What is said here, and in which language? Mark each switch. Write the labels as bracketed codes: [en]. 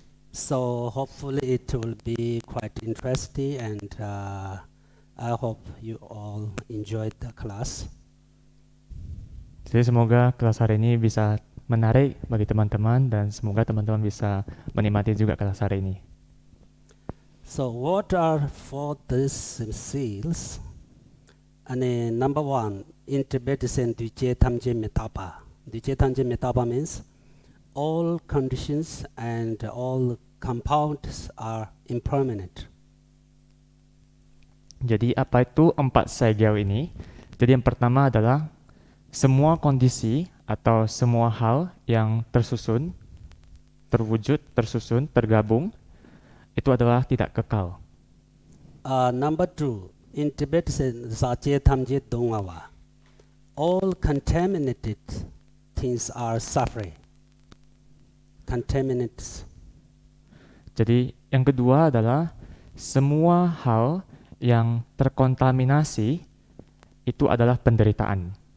[en] So hopefully it will be quite interesting, and I hope you all enjoyed the class. [id] Jadi semoga kelas hari ini bisa menarik bagi teman-teman dan semoga teman-teman bisa menikmati juga kelas hari ini. [en] So what are four these seals? And number one, in Tibetan, Duche Tamje Metapa. Duche Tamje Metapa means all conditions and all compounds are impermanent. [id] Jadi apa itu empat segel ini? Jadi yang pertama adalah semua kondisi atau semua hal yang tersusun, terwujud, tersusun, tergabung, itu adalah tidak kekal. [en] Number two, in Tibetan, Sache Tamje Dongawa. All contaminated things are suffering. Contaminates. [id] Jadi yang kedua adalah semua hal yang terkontaminasi itu adalah penderitaan.